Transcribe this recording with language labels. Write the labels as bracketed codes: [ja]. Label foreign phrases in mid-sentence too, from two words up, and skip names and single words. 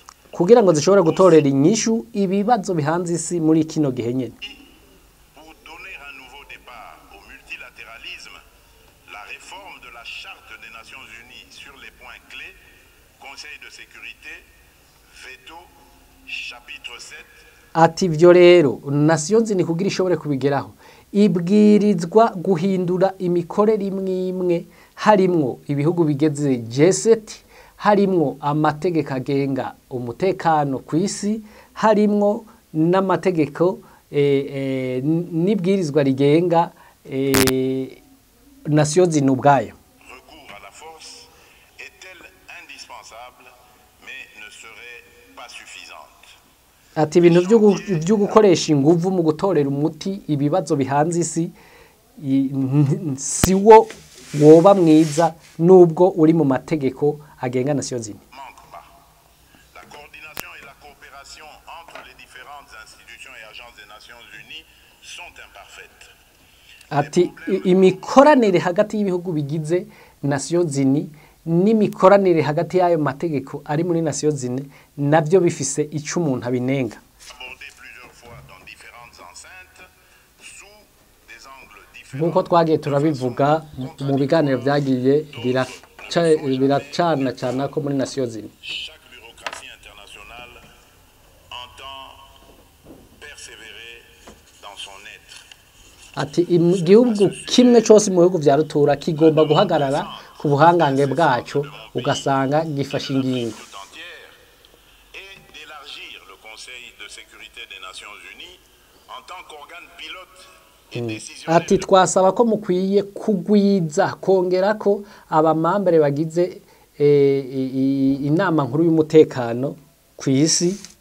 [rn] kugira ngo zishobore gutorera inyishu ibibazo bihanze isi muri kino gihe nyene. [fr] Pour donner un nouveau départ au multilatéralisme, la réforme de la Charte des Nations Unies sur les points clés, Conseil de sécurité, veto, chapitre 7, [rn] Ati ivyo rero Nations Unies kugira ishobore kubigeraho ibwirizwa guhindura imikorere imwe harimwo ibihugu bigeze G7, harimwo amategeko agenga umutekano ku isi, harimwo n'amategeko n'ibwirizwa rigenga Nations Unies ubwayo. [fr] recours à la force est-elle indispensable mais ne serait pas suffisante. [rn] Ati ibintu byo gukoresha inguvu mu gutorera umuti ibibazo bihanze isi siwo woba mwiza nubwo uri mu mategeko agenga Nations Unies. [fr] Manque pas. La coordination et la coopération entre les différentes institutions et agences des Nations Unies sont imparfaites. [rn] Ati imikoranire hagati y'ibihugu bigize Nations Unies n'imikoranire hagati y'ayo mategeko ari muri Nations Unies navyo bifise ico umuntu abinenga. [fr] Abordé plusieurs fois dans différentes enceintes, sous des angles différents. [rn] Nkuko twagiye turabivuga mu biganiro byagiye biracana cyane ko muri Nations Unies. [fr] Chaque bureaucratie internationale entend persévérer dans son être. [rn] ati igihugu kimwe cyose mu bihugu vya rutura kigomba guhagarara ku buhangange bwaco ugasanga gifashe ingingo. Ati twasaba ko mukwiye kugwiza kongera ko abamambere bagize inama nkuru y'umutekano ku isi